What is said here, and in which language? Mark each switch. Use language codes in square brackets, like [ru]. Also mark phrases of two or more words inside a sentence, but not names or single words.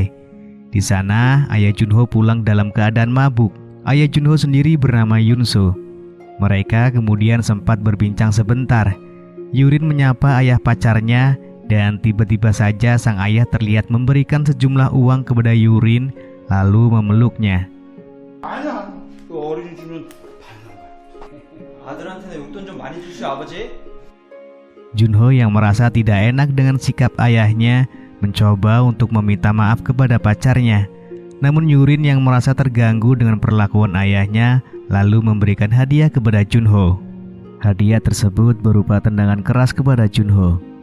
[id] Di sana, ayah Junho pulang dalam keadaan mabuk. Ayah Junho sendiri bernama Yunso. Mereka kemudian sempat berbincang sebentar. Yurin menyapa ayah pacarnya dan tiba-tiba saja sang ayah terlihat memberikan sejumlah uang kepada Yurin lalu memeluknya. [ko] 아니야, 그 어린이 주면 아들한테는 용돈 좀 많이 주시오 아버지. [id] Junho yang merasa tidak enak dengan sikap ayahnya mencoba untuk meminta maaf kepada pacarnya. Namun Yurin yang merasa terganggu dengan perlakuan ayahnya lalu memberikan hadiah kepada Junho. Hadiah tersebut berupa tendangan keras kepada Junho.